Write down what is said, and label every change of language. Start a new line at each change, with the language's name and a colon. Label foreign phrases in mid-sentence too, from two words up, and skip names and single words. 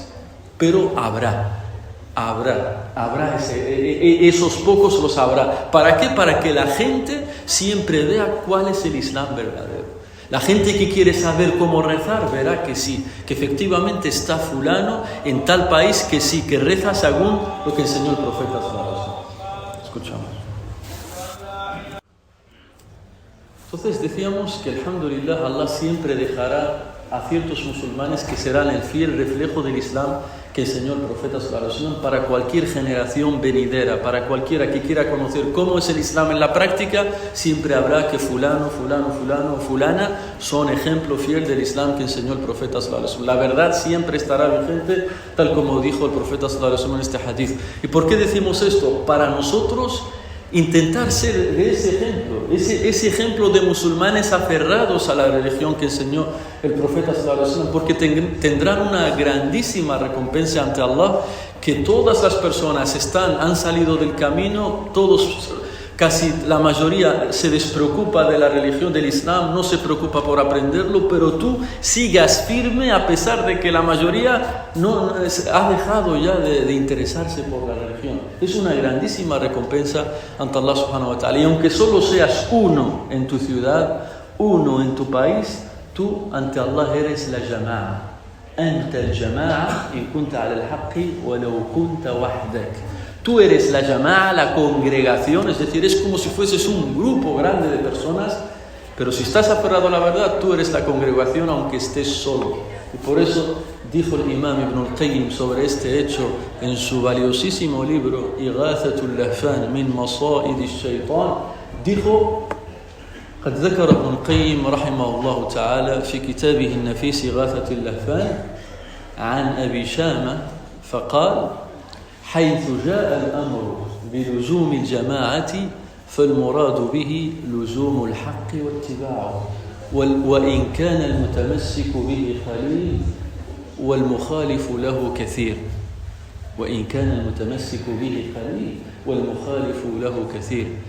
Spanish: Pero habrá esos pocos los habrá. ¿Para qué? Para que la gente siempre vea cuál es el Islam verdadero. La gente que quiere saber cómo rezar verá que sí, que efectivamente está fulano en tal país, que sí, que reza según lo que enseñó el profeta
Arabic: صلى الله عليه وسلم.
Spanish: Escuchamos. Entonces decíamos que alhamdulillah Allah siempre dejará a ciertos musulmanes que serán el fiel reflejo del Islam que enseñó el profeta
Arabic: صلى الله عليه وسلم
Spanish: para cualquier generación venidera, para cualquiera que quiera conocer cómo es el Islam en la práctica. Siempre habrá que fulano, fulana son ejemplo fiel del Islam que enseñó el profeta
Arabic: صلى الله عليه وسلم.
Spanish: La verdad siempre estará vigente, tal como dijo el profeta
Arabic: صلى الله عليه وسلم
Spanish: en este hadith. ¿Y por qué decimos esto? Para nosotros intentar ser de ese ejemplo de musulmanes aferrados a la religión que enseñó el profeta
Arabic: صلى الله عليه وسلم,
Spanish: porque tendrán una grandísima recompensa ante Allah, que todas las personas han salido del camino, casi la mayoría se despreocupa de la religión del Islam, no se preocupa por aprenderlo, pero tú sigas firme a pesar de que la mayoría ha dejado ya de interesarse por la religión. Es una grandísima recompensa ante
Arabic: الله سبحانه وتعالى.
Spanish: Y aunque solo seas uno en tu ciudad, uno en tu país, tú ante Allah eres la jama'a.
Arabic: أنت الجماعة إن كنت على الحق ولو كنت وحدك.
Spanish: Tú eres la jama'a, la congregación, es decir, es como si fueses un grupo grande de personas, pero si estás aferrado a la verdad, tú eres la congregación aunque estés solo. Y por eso dijo el imam Ibn al-Qayyim sobre este hecho en su valiosísimo libro Ighathatul Lahfan min Masa'id al-Shaytan, dijo:
Arabic: قد ذكر ابن القيم رحمه الله تعالى في كتابه النفيس إغاثة اللهفان عن أبي شامة فقال: حيث جاء الأمر بلزوم الجماعة فالمراد به لزوم الحق واتباعه وإن كان المتمسك به قليل والمخالف له كثير وإن كان المتمسك به قليل والمخالف له كثير